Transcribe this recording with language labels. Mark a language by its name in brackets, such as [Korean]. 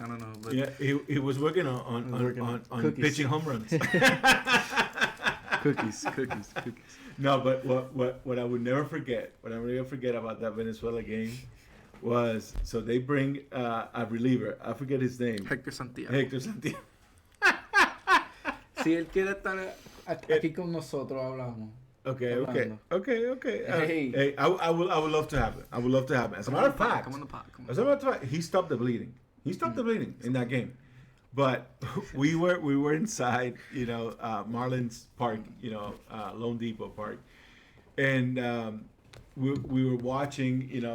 [English] I don't know, but yeah, he was working on pitching home runs. Cookies. No, but what I would never forget, about that Venezuela game was, so they bring a reliever. I forget his name. Hector Santiago. [Spanish] Si él quiere estar aquí con nosotros, hablamos. [English] Okay. Hey, I would love to have it. As a matter of fact, he stopped the bleeding. In that game. But we were inside, Marlins Park, Lone Depot Park, and we were watching,